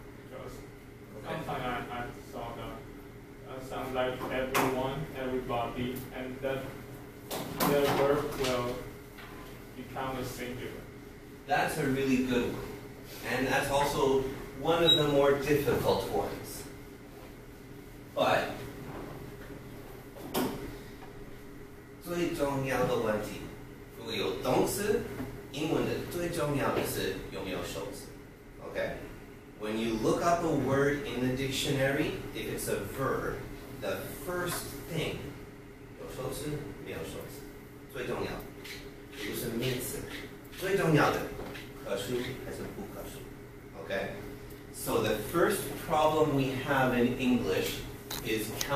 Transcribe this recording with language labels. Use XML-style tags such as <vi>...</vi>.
<en>Because sometimes I saw the sound like everyone, everybody, and that the verb will become a singular. That's a really good one. And that's also one of the more difficult ones.</en> <zh>But 最重要的问题，如果有动词，英文的最重要的是有没有受词。</zh> <en>Okay? When you look up a word in the dictionary, if it's a verb, the first thing</en> <zh>有受词没有受词，最重要的。如果是名词，最重要的可数还是不可数。</zh> <en>Okay? So the first problem we have in English is counting.</en>